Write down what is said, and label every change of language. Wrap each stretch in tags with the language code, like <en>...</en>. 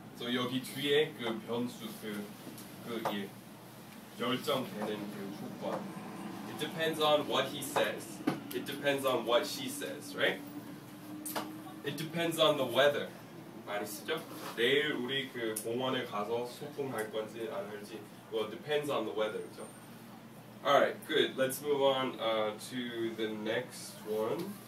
<ko>So 여기 뒤에 그 변수 그 일 결정되는 그 조건.</ko> <en>It depends on what he says. It depends on what she says, right? It depends on the weather.</en> <ko>많이 쓰죠? 내일 우리 그 공원에 가서 소풍 할 건지 안 할지.</ko> <en>Well, it depends on the weather, 그죠? Alright, good. Let's move on to the next one.</en>